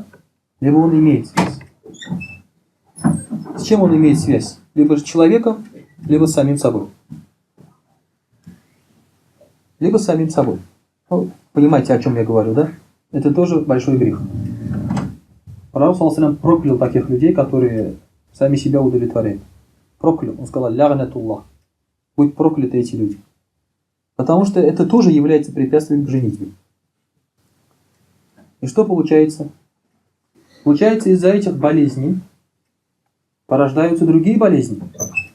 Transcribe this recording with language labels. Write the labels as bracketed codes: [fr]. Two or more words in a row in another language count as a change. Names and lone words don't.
[ru] Либо он имеет связь. С чем он имеет связь? Либо с человеком, либо с самим собой. Либо с самим собой. Ну, понимаете, о чем я говорю, да? Это тоже большой грех. Пророк [ar] صلى الله عليه وسلم [ru] проклял таких людей, которые сами себя удовлетворяют. Проклял. Он сказал, лягнатуллах. Будь прокляты эти люди. Потому что это тоже является препятствием к женитьбе. И что получается? Получается, из-за этих болезней порождаются другие болезни.